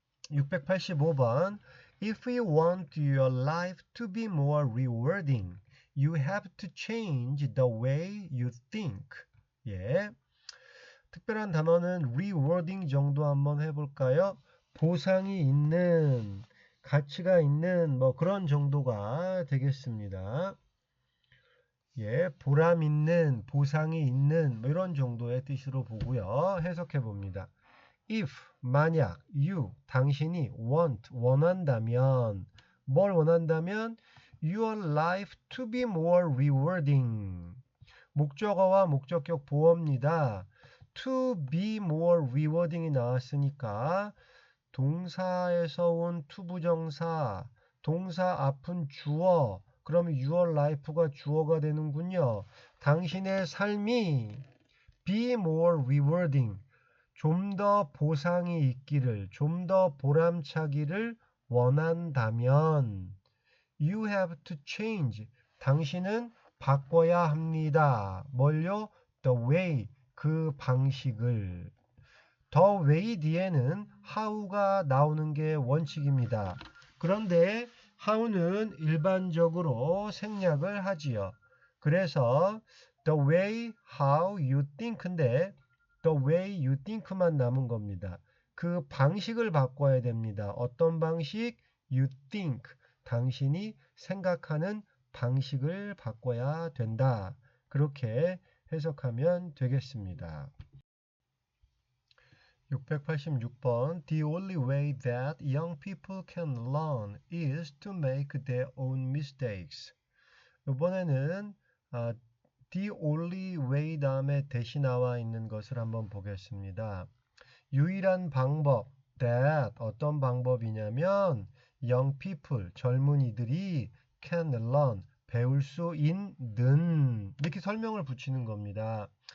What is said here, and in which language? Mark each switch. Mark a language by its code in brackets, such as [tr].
[en] 685번 If you want your life to be more rewarding, you have to change the way you think. [ko] 예. 특별한 단어는 rewarding 정도 한번 해볼까요? 보상이 있는, 가치가 있는 뭐 그런 정도가 되겠습니다. 예, 보람 있는, 보상이 있는 뭐 이런 정도의 뜻으로 보고요. 해석해 봅니다. [en] If, [ko] 만약, [en] you, [ko] 당신이 [en] want, [ko] 원한다면 뭘 원한다면 [en] your life to be more rewarding [ko] 목적어와 목적격 보어입니다. [en] to be more rewarding [ko] 이 나왔으니까 동사에서 온 to 부정사, 동사 앞은 주어, 그러면 your life가 주어가 되는군요. 당신의 삶이 [en] be more rewarding, [ko] 좀 더 보상이 있기를, 좀 더 보람차기를 원한다면 [en] you have to change, [ko] 당신은 바꿔야 합니다. 뭘요? [en] the way, [ko] 그 방식을. the way 뒤에는 how가 나오는 게 원칙입니다. 그런데 how는 일반적으로 생략을 하지요. 그래서 [en] the way how you think인데 the way you think만 [ko] 남은 겁니다. 그 방식을 바꿔야 됩니다. 어떤 방식? [en] you think. [ko] 당신이 생각하는 방식을 바꿔야 된다. 그렇게 해석하면 되겠습니다. [en] 686번 The only way that young people can learn is to make their own mistakes. [ko] 이번에는 the only way 다음에 대시 나와 있는 것을 한번 보겠습니다. 유일한 방법 that 어떤 방법이냐면 [en] young people [ko] 젊은이들이 [en] can learn [ko] 배울 수 있는 이렇게 설명을 붙이는 겁니다.